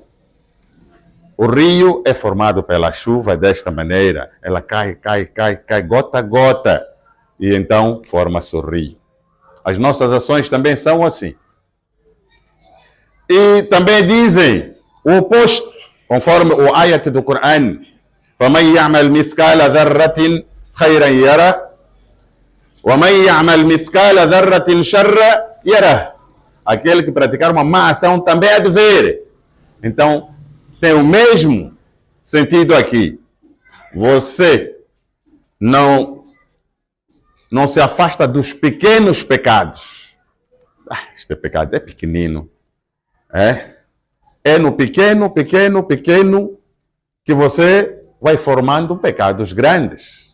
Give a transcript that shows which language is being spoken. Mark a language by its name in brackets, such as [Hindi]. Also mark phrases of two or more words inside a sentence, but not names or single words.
[Portuguese] O rio é formado pela chuva desta maneira, ela cai gota a gota, e então forma-se o rio. As nossas ações também são assim. E também dizem o oposto, conforme o ayat do Coran. [Arabic] فَمَنْ يَعْمَلْ مِثْقَالَ ذَرَّةٍ خَيْرًا يَرَهُ وَمَنْ يَعْمَلْ مِثْقَالَ ذَرَّةٍ شَرًّا يَرَهُ. [Portuguese] Aquele que praticar uma má ação também é de ver. Então, tem o mesmo sentido aqui. Você não se afasta dos pequenos pecados. Este pecado é pequenino. É no pequeno que você vai formando pecados grandes.